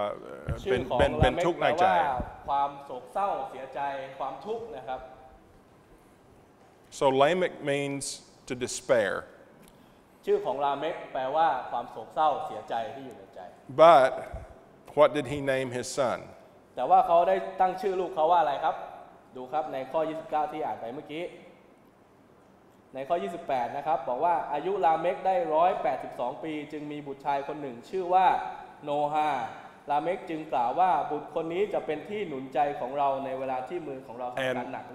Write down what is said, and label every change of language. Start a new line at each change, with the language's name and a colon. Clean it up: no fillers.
Thai: ชื่อของลาเมกแปลว่าความโศกเศร้าเสียใจความทุกข์นะครับ
English: So Lamech means to despair.
Thai: ชื่อของลาเมกแปลว่าความโศกเศร้าเสียใจที่อยู่ในใจ
English: But what did he name his son?
Thai: แต่ว่าเขาได้ตั้งชื่อลูกเขาว่าอะไรครับดูครับในข้อ 29 ที่อ่านไปเมื่อกี้ในข้อ 28 นะครับบอกว่าอายุลาเมกได้182 ปีจึงมีบุตรชายคนหนึ่งชื่อว่าโนฮาลาเมกจึงกล่าวว่าบุตรคนนี้จะเป็นที่หนุนใจของเราในเวลาที่มือของเราทำงานหนัก